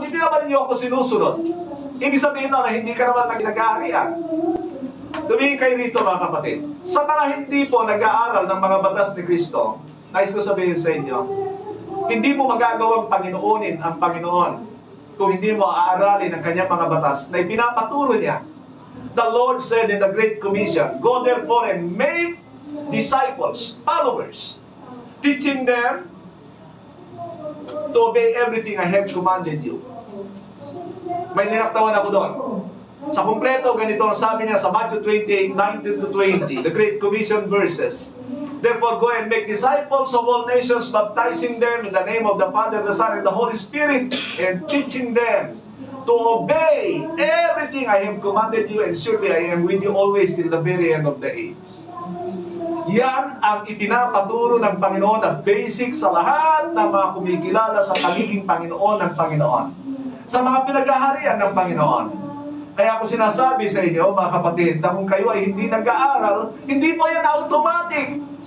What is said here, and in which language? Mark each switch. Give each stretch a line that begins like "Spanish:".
Filipino: Hindi naman ninyo ako sinusunod. Ibig sabihin na hindi ka naman nag-aarian. Tumingin kayo rito, mga kapatid. Sa mga hindi po nag-aaral ng mga batas ni Kristo, nais ko sabihin sa inyo, hindi mo magagawang Panginoonin ang Panginoon kung hindi mo aaralin ang kanyang mga batas na ipinapaturo niya.
English: The Lord said in the Great Commission, go therefore and make disciples, followers, teaching them to obey everything I have commanded you.
Filipino: May ninaktawan ako doon. Sa kumpleto, ganito ang sabi niya sa Matthew 28:19 to 20,
English: the Great Commission verses. Therefore, go and make disciples of all nations, baptizing them in the name of the Father, the Son, and the Holy Spirit, and teaching them to obey everything I have commanded you, and surely I am with you always till the very end of the age.
Filipino: Yan ang itinapaturo ng Panginoon na basic sa lahat ng mga kumikilala sa pagiging Panginoon ng Panginoon. Sa mga pinag-aharian ng Panginoon. Kaya ako sinasabi sa inyo, mga kapatid, na kung kayo ay hindi nag-aaral, hindi po yan automatic.